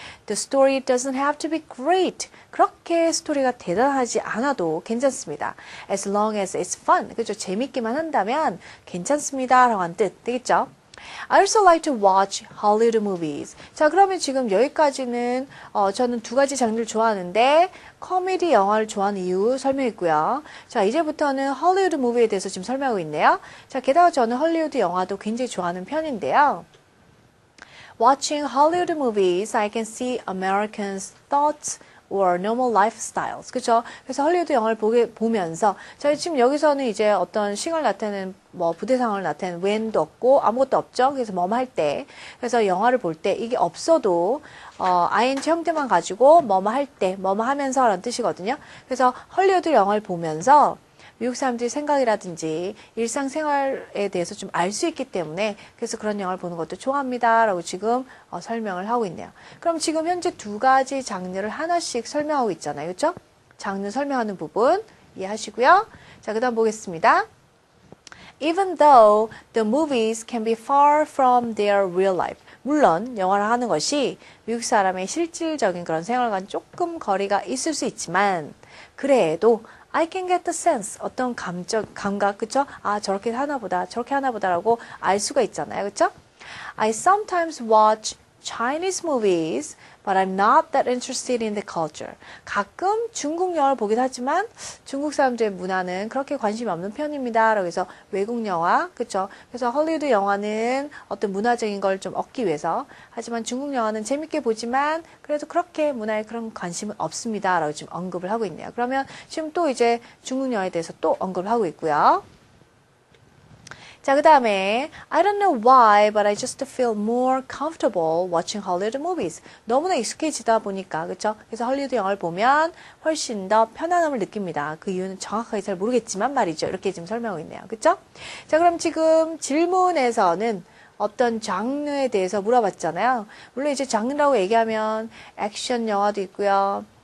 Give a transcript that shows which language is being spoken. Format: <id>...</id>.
<en>The story doesn't have to be great.</en> <ko>그렇게 스토리가 대단하지 않아도 괜찮습니다.</ko> <en>As long as it's fun.</en> <ko>그죠? 재밌기만 한다면 괜찮습니다. 라고 하는 뜻 되겠죠?</ko> <en>I also like to watch Hollywood movies.</en> <ko>자, 그러면 지금 여기까지는 저는 두 가지 장르를 좋아하는데 코미디 영화를 좋아하는 이유 설명했고요. 자, 이제부터는 헐리우드 무비에 대해서 지금 설명하고 있네요. 자, 게다가 저는 헐리우드 영화도 굉장히 좋아하는 편인데요.</ko> <en>Watching Hollywood movies, I can see Americans' thoughts or normal lifestyles.</en> <ko>그죠? 그래서 헐리우드 영화를 보면서 저희 지금 여기서는 이제 어떤 싱을 나타내는 부대 상황을 나타내는 when도 없고 아무것도 없죠. 그래서 뭐뭐 할 때. 그래서 영화를 볼 때 이게 없어도 ing 형태만 가지고 뭐뭐 할 때, 뭐뭐 하면서 라는 뜻이거든요. 그래서 헐리우드 영화를 보면서 미국 사람들의 생각이라든지 일상생활에 대해서 좀 알 수 있기 때문에 그래서 그런 영화를 보는 것도 좋아합니다. 라고 지금 설명을 하고 있네요. 그럼 지금 현재 두 가지 장르를 하나씩 설명하고 있잖아요. 그렇죠? 장르 설명하는 부분 이해하시고요. 자, 그 다음 보겠습니다.</ko> <en>Even though the movies can be far from their real life.</en> <ko>물론 영화를 하는 것이 미국 사람의 실질적인 그런 생활과는 조금 거리가 있을 수 있지만 그래도</ko> <en>I can get the sense</en> <ko>어떤 감각 그쵸? 아 저렇게 하나보다 저렇게 하나보다라고 알 수가 있잖아요. 그쵸?</ko> <en>I sometimes watch Chinese movies, but I'm not that interested in the culture.</en> <ko>가끔 중국 영화를 보긴 하지만 중국 사람들의 문화는 그렇게 관심이 없는 편입니다. 그래서 외국 영화, 그쵸? 그래서 헐리우드 영화는 어떤 문화적인 걸 좀 얻기 위해서 하지만 중국 영화는 재밌게 보지만 그래도 그렇게 문화에 그런 관심은 없습니다. 라고 지금 언급을 하고 있네요. 그러면 지금 또 이제 중국 영화에 대해서 또 언급을 하고 있고요. 자, 그 다음에</ko> <en>I don't know why, but I just feel more comfortable watching Hollywood movies.</en> <ko>너무나 익숙해지다 보니까, 그쵸? 그래서 헐리우드 영화를 보면 훨씬 더 편안함을 느낍니다. 그 이유는 정확하게 잘 모르겠지만 말이죠. 이렇게 지금 설명하고 있네요. 그쵸? 자, 그럼 지금 질문에서는 어떤 장르에 대해서 물어봤잖아요. 물론 이제 장르라고 얘기하면 액션 영화도 있고요.</ko>